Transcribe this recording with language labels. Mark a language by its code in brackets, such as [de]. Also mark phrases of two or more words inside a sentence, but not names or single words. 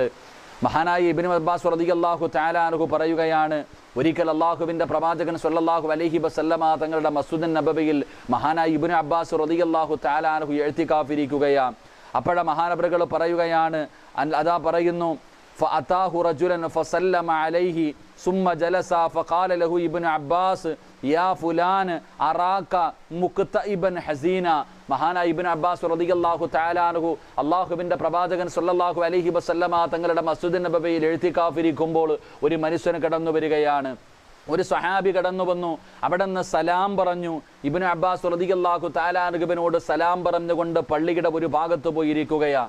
[ml] മഹാനായ ഇബ്നു അബ്ബാസ് [ar] رضي الله تعالى عنه [ml] പറയുകയാണ്, ഒരിക്കൽ അല്ലാഹുവിൻ്റെ പ്രവാചകൻ [ar] صلى الله عليه وسلم [ml] തങ്ങളുടെ മസ്ജിദുൻ നബവിയിൽ മഹാനായ ഇബ്നു അബ്ബാസ് [ar] رضي الله تعالى عنه [ml] ഇഅ്തികാഫ് ഇരിക്കുകയാണ്. അപ്പോഴ മഹാനവറുകൾ പറയുകയാണ്, അതാ പറയുന്നു, [ar] فأتاه رجلا فسلم عليه ثم جلس فقال له ابن عباس يا فلان أراك مكتئبا حزينا. [ml] മഹാനായ ഇബ്നു അബ്ബാസ് [ar] رضي الله تعالى عنه [ml] അല്ലാഹുവിൻ്റെ പ്രവാചകൻ [ar] صلى الله عليه وسلم [ml] തങ്ങളുടെ മസ്ജിദുൻ നബവിയിൽ ഇഅ്തികാഫ് ഇരിക്കുമ്പോൾ ഒരു മനുഷ്യൻ കടന്നു വരികയാണ്. ഒരു സ്വഹാബി കടന്നു വന്നു. അവിടെ നിന്ന് സലാം പറഞ്ഞു. ഇബ്നു അബ്ബാസ് [ar] رضي الله تعالى [ml] അൻഹുവിനോട് സലാം പറഞ്ഞുകൊണ്ട് പള്ളിയുടെ ഒരു ഭാഗത്ത് പോയിരിക്കുകയാണ്.